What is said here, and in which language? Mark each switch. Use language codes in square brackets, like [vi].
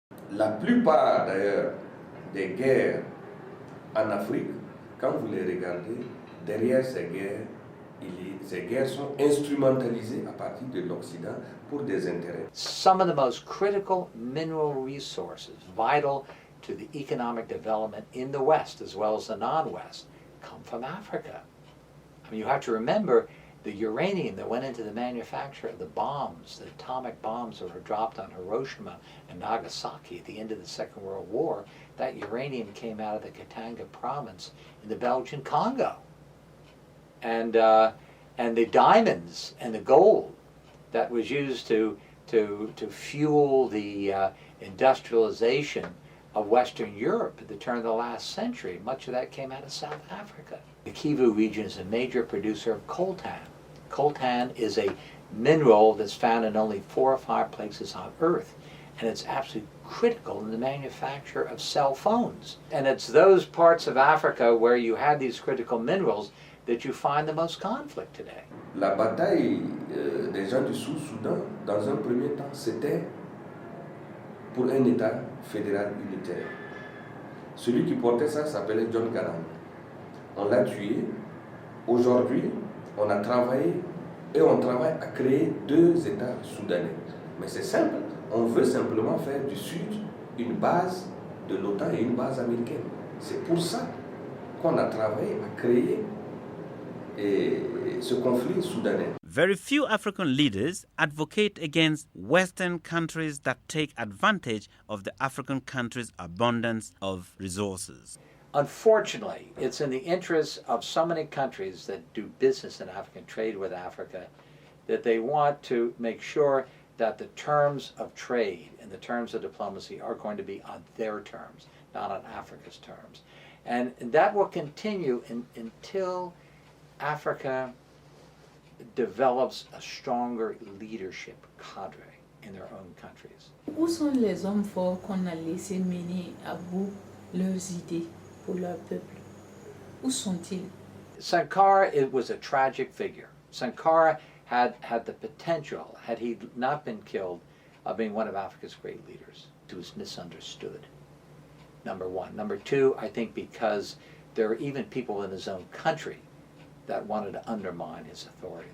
[fr] La plupart d'ailleurs des guerres en Afrique, quand vous les regardez, derrière ces guerres sont instrumentalisées à partir de l'Occident pour des intérêts. [en] Some of the most critical mineral resources vital to the economic development in the West as well as the non-West come from Africa. I mean, you have to remember the uranium that went into the manufacture of the bombs, the atomic bombs that were dropped on Hiroshima and Nagasaki at the end of the Second World War, that uranium came out of the Katanga province in the Belgian Congo. And the diamonds and the gold that was used to fuel the industrialization of Western Europe at the turn of the last century, much of that came out of South Africa. The Kivu region is a major producer of coltan. Coltan is a mineral that's found in only 4 or 5 places on Earth, and it's absolutely critical in the manufacture of cell phones. And it's those parts of Africa where you had these critical minerals that you find the most conflict today. [fr] La bataille des gens du Sud-Soudan, dans un premier temps, c'était pour un État fédéral unitaire. Celui qui portait ça s'appelait John Garang. On l'a tué. Aujourd'hui, on a travaillé et on travaille à créer 2 États soudanais. Mais c'est simple, on veut simplement faire du Sud une base de l'OTAN et une base américaine. C'est pour ça qu'on a travaillé à créer ce conflit soudanais. [en] Very few African leaders advocate against Western countries that take advantage of the African countries' abundance of resources. Unfortunately, it's in the interest of so many countries that do business in Africa and trade with Africa that they want to make sure that the terms of trade and the terms of diplomacy are going to be on their terms, not on Africa's terms. And that will continue until Africa develops a stronger leadership cadre in their own countries. [fr] Où sont les hommes forts qu'on a laissé mener à bout leurs idées pour leur peuple? Où sont-ils? [en] Sankara, it was a tragic figure. Sankara had the potential, had he not been killed, of being one of Africa's great leaders. He was misunderstood, number one. Number two, I think because there were even people in his own country that wanted to undermine his authority.